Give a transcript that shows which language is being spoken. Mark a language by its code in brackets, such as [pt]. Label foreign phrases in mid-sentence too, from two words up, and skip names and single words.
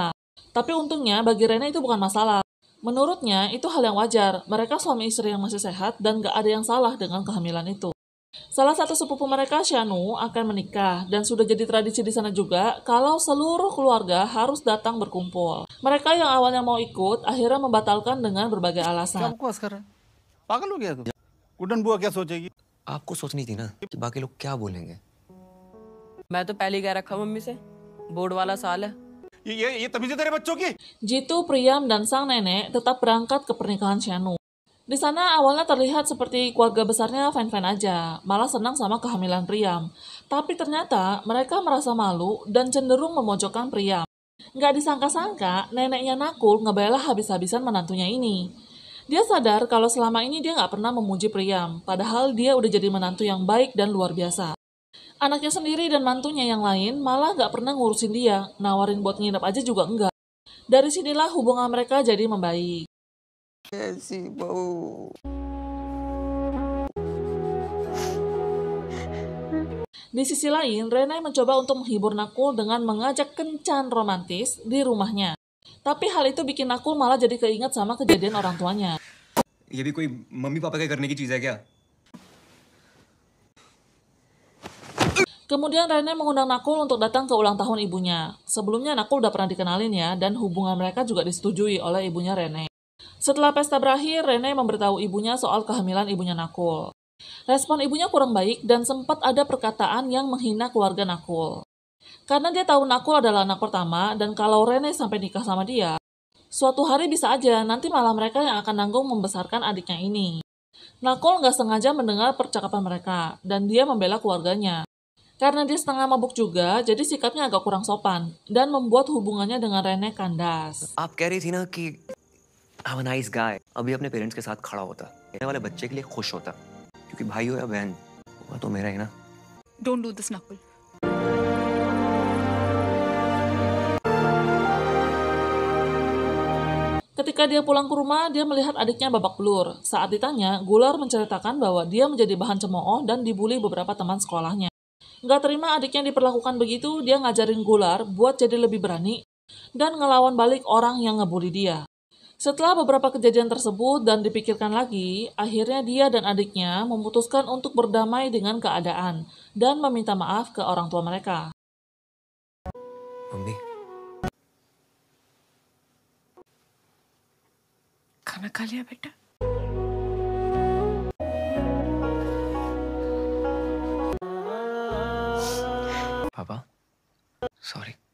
[id] Tapi untungnya bagi Rene itu bukan masalah. Menurutnya itu hal yang wajar. Mereka suami istri yang masih sehat dan gak ada yang salah dengan kehamilan itu. Salah satu sepupu mereka, Shanu, akan menikah dan sudah jadi tradisi di sana juga kalau seluruh keluarga harus datang berkumpul. Mereka yang awalnya mau ikut akhirnya membatalkan dengan berbagai alasan. [hi] बकवास कर रहा है पागल हो गया तू गुड्डन बुआ क्या सोचेगी आपको सोचनी थी ना कि बाकी लोग क्या बोलेंगे। मैं तो पहले ही कह रखा मम्मी से, बोर्ड वाला साल है। ये तमीज़ है तेरे बच्चों की। [id] Jitu, Priyam, dan sang nenek tetap berangkat ke pernikahan Shanu. Di sana awalnya terlihat seperti keluarga besarnya fine-fine aja, malah senang sama kehamilan Priyam. Tapi ternyata mereka merasa malu dan cenderung memojokkan Priyam. Nggak disangka-sangka, neneknya Nakul ngebela habis-habisan menantunya ini. Dia sadar kalau selama ini dia nggak pernah memuji Priyam, padahal dia udah jadi menantu yang baik dan luar biasa. Anaknya sendiri dan mantunya yang lain malah nggak pernah ngurusin dia, nawarin buat nginep aja juga enggak. Dari sinilah hubungan mereka jadi membaik. [hi] ऐसी बहू। [id] Di sisi lain, Rene mencoba untuk menghibur Nakul dengan mengajak kencan romantis di rumahnya. Tapi hal itu bikin Nakul malah jadi keinget sama kejadian orang tuanya. [hi] ये भी कोई मम्मी पापा के करने की चीज है क्या। [id] Kemudian Rene mengundang Nakul untuk datang ke ulang tahun ibunya. Sebelumnya Nakul udah pernah dikenalin ya, dan hubungan mereka juga disetujui oleh ibunya Rene. Setelah pesta berakhir, Rene memberitahu ibunya soal kehamilan ibunya Nakul. Respon ibunya kurang baik dan sempat ada perkataan yang menghina keluarga Nakul. Karena dia tahu Nakul adalah anak pertama dan kalau Rene sampai nikah sama dia, suatu hari bisa aja nanti malah mereka yang akan nanggung membesarkan adiknya ini. Nakul nggak sengaja mendengar percakapan mereka dan dia membela keluarganya. Karena dia setengah mabuk juga, jadi sikapnya agak kurang sopan dan membuat hubungannya dengan Rene kandas. [hi] आप कह रही थी ना कि [en] I'm a nice guy. [hi] अभी अपने पेरेंट्स के साथ खड़ा होता, रहने वाले बच्चे के लिए खुश होता, क्योंकि भाई हो या बहन, वो तो मेरा ही ना. [en] Don't do this, Nakul. [id] Ketika dia pulang ke rumah, dia melihat adiknya babak belur. Saat ditanya, Gular menceritakan bahwa dia menjadi bahan cemooh dan dibully beberapa teman sekolahnya. Nggak terima adiknya diperlakukan begitu, dia ngajarin Gular buat jadi lebih berani dan ngelawan balik orang yang ngebully dia. Setelah beberapa kejadian tersebut dan dipikirkan lagi, akhirnya dia dan adiknya memutuskan untuk berdamai dengan keadaan dan meminta maaf ke orang tua mereka. [hi] मम्मी, खाना खा लिया बेटा? पापा, sorry.